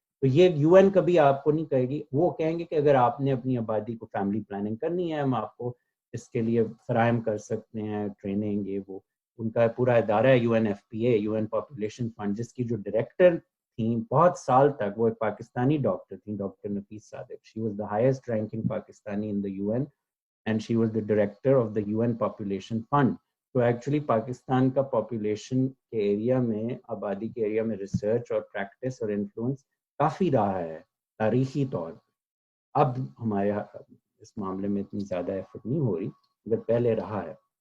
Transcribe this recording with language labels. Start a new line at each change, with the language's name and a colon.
Urdu: تو یہ UN کبھی آپ کو نہیں کہے گی. وہ کہیں گے کہ اگر آپ نے اپنی آبادی کو فیملی پلاننگ کرنی ہے، ہم آپ کو اس کے لیے فراہم کر سکتے ہیں ٹریننگ. یہ وہ ان کا پورا ادارہ ہے UNFPA، UN پاپولیشن فنڈ، جس کی جو ڈائریکٹر تھیں بہت سال تک وہ ایک پاکستانی ڈاکٹر تھیں، doctor Nafees Sadiq.
English: She was the highest ranking Pakistani in the UN and she was the director of the UN population fund.
Urdu: تو ایکچولی پاکستان کا پاپولیشن کے ایریا میں، آبادی کے ایریا میں ریسرچ اور پریکٹس اور انفلوئنس کافی رہا ہے تاریخی طور پہ. اب ہمارے اس معاملے میں اتنی زیادہ ایفرٹ نہیں ہو رہی مگر پہلے رہا ہے.